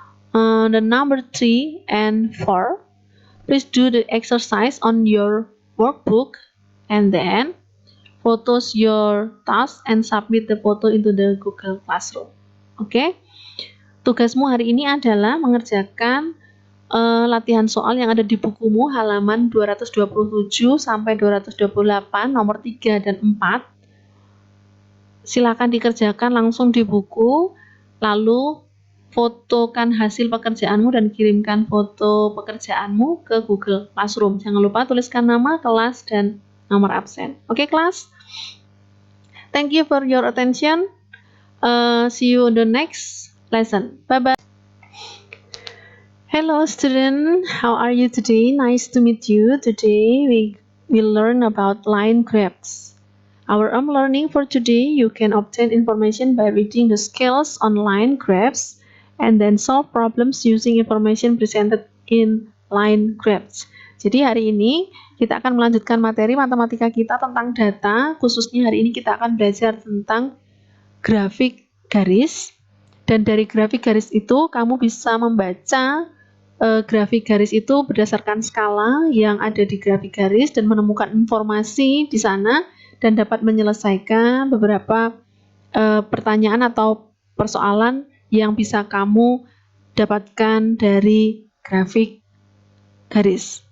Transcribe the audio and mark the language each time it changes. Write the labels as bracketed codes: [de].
[en] The number 3 and 4. Please do the exercise on your workbook and then photos your task and submit the photo into the Google Classroom. [id] Oke, tugasmu hari ini adalah mengerjakan latihan soal yang ada di bukumu halaman 227 sampai 228 nomor 3 dan 4. Silakan dikerjakan langsung di buku, lalu fotokan hasil pekerjaanmu dan kirimkan foto pekerjaanmu ke Google Classroom. Jangan lupa tuliskan nama, kelas, dan nomor absen. Oke, kelas? [en] Thank you for your attention. See you in the next lesson. Bye-bye. Hello student, how are you today? Nice to meet you. Today we will learn about line graphs. Our learning for today, you can obtain information by reading the skills on line graphs and then solve problems using information presented in line graphs. [id] Jadi hari ini kita akan melanjutkan materi matematika kita tentang data, khususnya hari ini kita akan belajar tentang grafik garis. Dan dari grafik garis itu kamu bisa membaca grafik garis itu berdasarkan skala yang ada di grafik garis dan menemukan informasi di sana dan dapat menyelesaikan beberapa pertanyaan atau persoalan yang bisa kamu dapatkan dari grafik garis.